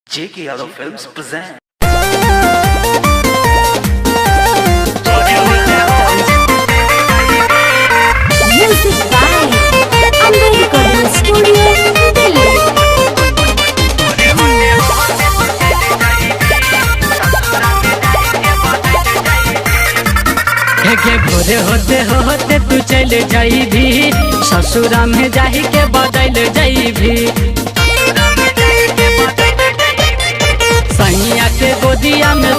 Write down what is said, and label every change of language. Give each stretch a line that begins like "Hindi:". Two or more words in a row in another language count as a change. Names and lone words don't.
English: J.K. Yadav Films present. Music by Ambedkar Studio, Delhi.
Bhojpuri: के भोरे होते होते तू चल जाई भी ससुरा में जाही के बदल जाई भी सैया के गोदिया में